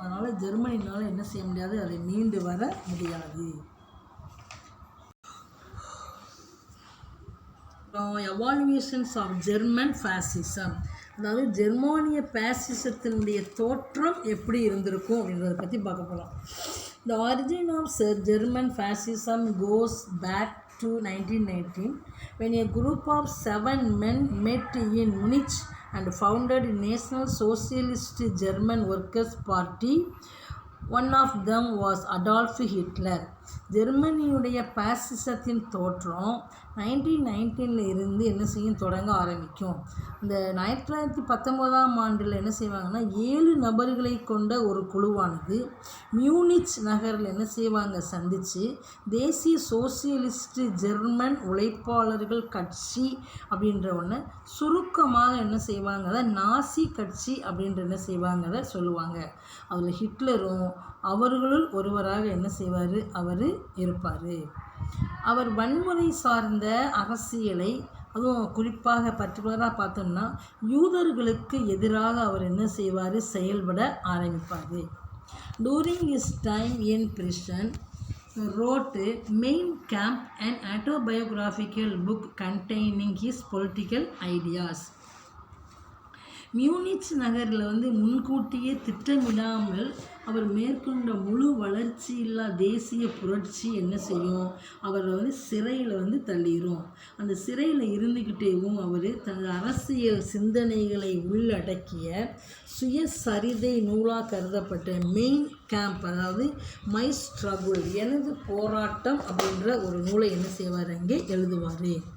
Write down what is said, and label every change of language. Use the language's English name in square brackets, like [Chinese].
[Tamil] அதனால் ஜெர்மனினால் என்ன செய்ய முடியாது, அதை மீண்டு வர முடியாது. [English] evaluations of German fascism, [Tamil] அதாவது ஜெர்மானிய பேசிசத்தினுடைய தோற்றம் எப்படி இருந்திருக்கும் அப்படின்றத பற்றி பார்க்க போகலாம். [English] The origin of German fascism goes back to 1919 when a group of 7 men met in Munich and founded National Socialist German Workers' Party. One of them was Adolf Hitler. [Tamil] ஜெர்மனியுடைய பாசிசத்தின் தோற்றம் 1919 இருந்து என்ன செய்யும், தொடங்க ஆரம்பிக்கும். இந்த 1919 என்ன செய்வாங்கன்னா 7 நபர்களை கொண்ட ஒரு குழுவானது மியூனிச் நகரில் என்ன செய்வாங்க, சந்தித்து தேசிய சோசியலிஸ்ட் ஜெர்மன் உழைப்பாளர்கள் கட்சி அப்படின்ற ஒன்று சுருக்கமாக என்ன செய்வாங்க, அதை நாசி கட்சி அப்படின்ற என்ன செய்வாங்க, அதை சொல்லுவாங்க. அதில் ஹிட்லரும் அவர்களுள் ஒருவராக என்ன செய்வார், அவர் இருப்பார். அவர் வன்முறை சார்ந்த அரசியலை, அதுவும் குறிப்பாக பர்டிகுலராக பார்த்தோம்னா யூதர்களுக்கு எதிராக அவர் என்ன செய்வார், செயல்பட ஆரம்பிப்பார். [English] During his time in prison, wrote Mein Kampf, an autobiographical book containing his political ideas. [Tamil] Munich நகரில் முன்கூட்டியே திட்டமிடாமல் அவர் மேற்கொண்ட முழு வளர்ச்சியில்லா தேசிய புரட்சி என்ன செய்யும், அவர் சிறையில் தள்ளிடும். அந்த சிறையில் இருந்துக்கிட்டேவும் அவர் தனது அரசியல் சிந்தனைகளை உள்ளடக்கிய சுயசரிதை நூலாக கருதப்பட்ட மெயின் கேம்ப், அதாவது மை ஸ்ட்ரகுள், எனது போராட்டம் அப்படின்ற ஒரு நூலை என்ன செய்வார், அங்கே எழுதுவார்.